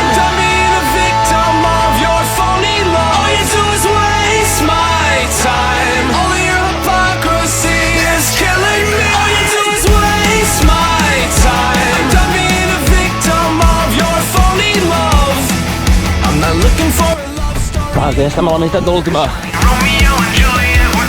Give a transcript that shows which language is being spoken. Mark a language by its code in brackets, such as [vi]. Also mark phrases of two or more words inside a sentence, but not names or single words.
[en] Done being a victim of your phony love. All you do is waste my time. All of your hypocrisy is killing me. All you do is waste my time. Done being a victim of your phony love. I'm not looking for a love story. [ca] Va, que ja estem a la meitat de l'última. [en] Romeo and Juliet.